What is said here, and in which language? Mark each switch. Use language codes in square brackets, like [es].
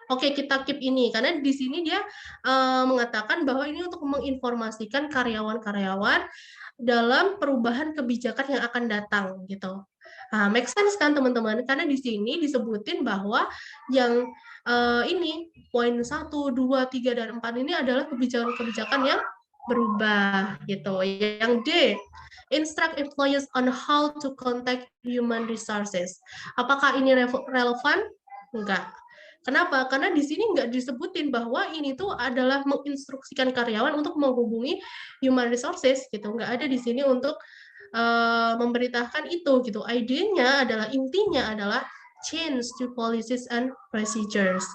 [id] Oke, kita keep ini karena di sini dia mengatakan bahwa ini untuk menginformasikan karyawan-karyawan dalam perubahan kebijakan yang akan datang gitu. Nah, make sense kan teman-teman? Karena di sini disebutin bahwa yang ini poin 1, 2, 3 dan 4 ini adalah kebijakan-kebijakan yang berubah gitu. Yang D, [en] instruct employees on how to contact human resources. [id] Apakah ini relevan? Enggak. Kenapa? Karena di sini nggak disebutin bahwa ini tuh adalah menginstruksikan karyawan untuk menghubungi human resources gitu. Nggak ada di sini untuk memberitakan itu gitu. Idenya adalah, intinya adalah [en] change to policies and procedures.